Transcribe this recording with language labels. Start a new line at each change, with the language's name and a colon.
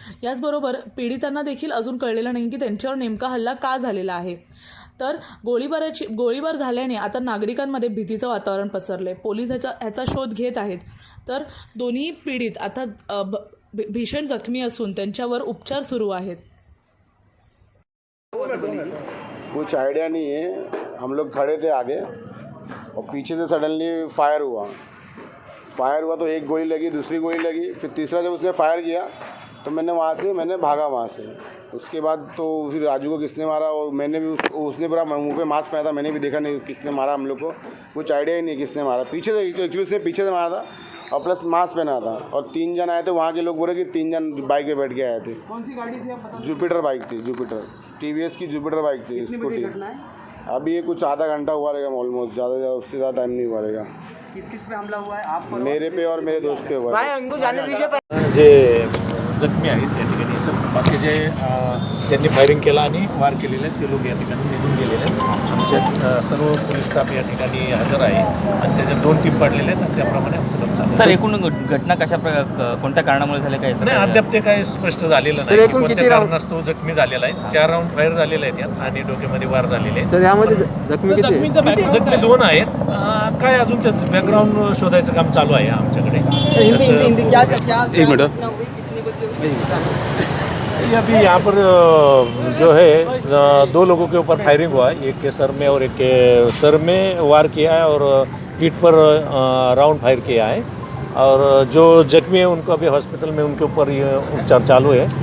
Marathi: याचबरोबर पीडितांना देखील अजून कळलेलं नाही की त्यांच्यावर नेमका हल्ला का झालेला आहे। तर गोळीबार झाल्याने आता नागरिकांमध्ये भीतीचं वातावरण पसरले। पोलीस ह्याचा शोध घेत आहेत। तर दोन्ही पीडित आता भीषण जखमी असून त्यांच्यावर उपचार सुरू आहेत।
Hindi: कुछ आइडिया नहीं है। हम लोग खड़े थे आगे और पीछे से सडनली फायर हुआ तो एक गोली लगी, दूसरी गोली लगी, फिर तीसरा जब उसने फायर किया तो मैंने भागा वहाँ से। उसके बाद तो फिर राजू को किसने मारा और मैंने भी उसने पूरा मुंह पे मास्क पहना था, मैंने भी देखा नहीं किसने मारा। हम लोग को कुछ आइडिया ही नहीं किसने मारा। पीछे से एक्चुअली उसने पीछे से मारा था और प्लस मास्क पहना था और 3 जन आए थे। वहाँ के लोग बोले कि 3 जन बाइक पे बैठ के आए थे। कौन सी गाड़ी थी आप बता? जुपिटर बाइक थी, जुपिटर TVS की जुपिटर बाइक थी। स्कूटी अभी ये कुछ आधा घंटा हुआ रहेगा ऑलमोस्ट, ज़्यादा उससे ज़्यादा टाइम नहीं हुआ रहेगा। किस पे हमला हुआ है? आप पर? मेरे पे और मेरे दोस्त पे हुआ है।
Marathi: जे जखमी आहेत त्या ठिकाणी बाकी जे ज्यांनी फायरिंग केला आणि वार केलेले आहेत ते लोक या ठिकाणी निघून गेलेले आहेत। आमच्या सर्व पोलीस स्टाफ या ठिकाणी हजर आहे आणि त्याच्यात 2 टीम पडलेले आहेत आणि त्याप्रमाणे आमचं काम चालू आहे। सर, एकूण घटना कोणत्या कारणामुळे झाले काय? नाही, अद्याप ते काही स्पष्ट झालेलं नाही की कोणत्या कारणास्तव जखमी झालेला आहे। 4 राऊंड फायर झालेले आहेत यात आणि डोक्यामध्ये वार झालेले आहेत। सर, यामध्ये जखमी जखमी 2 आहेत। काय अजून त्याचं बॅकग्राऊंड शोधायचं काम चालू आहे आमच्याकडे।
Hindi: एक मिनट। अभी यहाँ पर जो है 2 लोगों के ऊपर फायरिंग हुआ है, एक के सर में और एक के सर में वार किया है और पीठ पर राउंड फायर किया है। और जो जख्मी है उनको अभी हॉस्पिटल में उनके ऊपर ये उपचार चालू है।